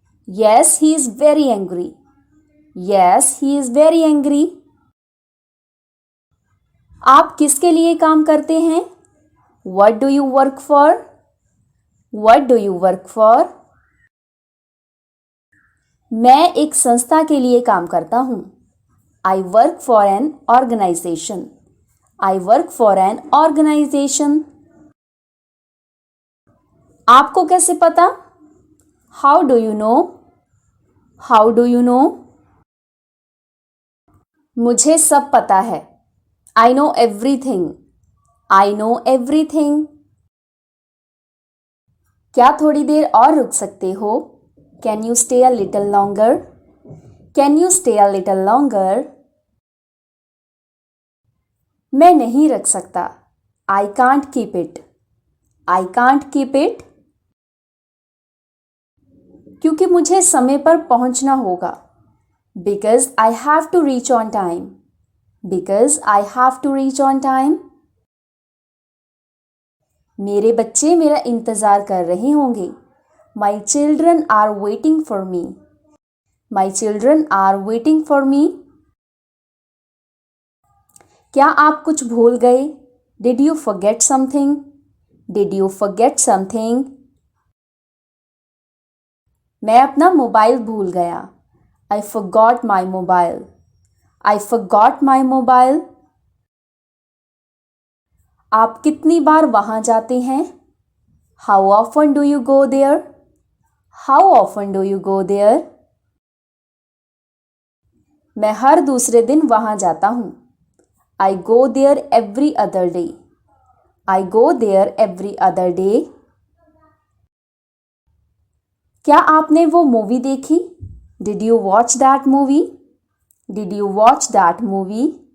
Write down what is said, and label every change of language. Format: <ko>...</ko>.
<en>Yes, he is very angry. Yes, he is very angry.</en> <hi>आप किसके लिए काम करते हैं?</hi> <en>What do you work for? What do you work for?</en> <hi>मैं एक संस्था के लिए काम करता हूँ।</hi> <en>I work for an organization. I work for an organization.</en> <hi>आपको कैसे पता?</hi> <en>How do you know? How do you know?</en> <hi>मुझे सब पता है।</hi> <en>I know everything. I know everything.</en> <hi>क्या थोड़ी देर और रुक सकते हो?</hi> <en>Can you stay a little longer? Can you stay a little longer?</en> <hi>मैं नहीं रख सकता।</hi> <en>I can't keep it. I can't keep it.</en> <hi>क्योंकि मुझे समय पर पहुंचना होगा।</hi> <en>Because I have to reach on time. Because I have to reach on time.</en> <hi>मेरे बच्चे मेरा इंतज़ार कर रहे होंगे।</hi> <en>My children are waiting for me. My children are waiting for me.</en> <hi>क्या आप कुछ भूल गए?</hi> <en>Did you forget something? Did you forget something?</en> <hi>मैं अपना मोबाइल भूल गया।</hi> <en>I forgot my mobile. I forgot my mobile.</en> <hi>आप कितनी बार वहाँ जाते हैं?</hi> <en>How often do you go there? How often do you go there?</en> <hi>मैं हर दूसरे दिन वहाँ जाता हूँ।</hi> <en>I go there every other day. I go there every other day.</en> <hi>क्या आपने वो मूवी देखी?</hi> <en>Did you watch that movie? Did you watch that movie?</en>